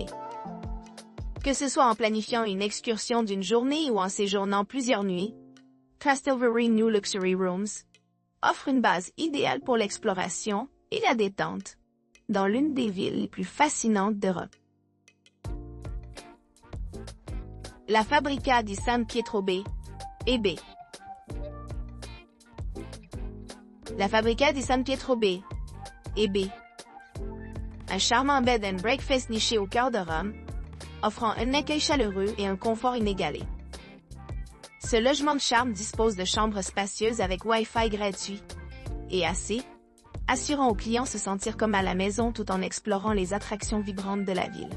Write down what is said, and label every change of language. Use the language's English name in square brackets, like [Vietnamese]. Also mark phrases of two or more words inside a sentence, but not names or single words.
[French] Que ce soit en planifiant une excursion d'une journée ou en séjournant plusieurs nuits, Trastevere New Luxury Rooms offre une base idéale pour l'exploration et la détente dans l'une des villes les plus fascinantes d'Europe. La Fabbrica di San Pietro B et B. La Fabbrica di San Pietro B et B. Un charmant [English] bed and breakfast [French] niché au cœur de Rome, offrant un accueil chaleureux et un confort inégalé. Ce logement de charme dispose de chambres spacieuses avec Wi-Fi gratuit et AC, assurant aux clients se sentir comme à la maison tout en explorant les attractions vibrantes de la ville.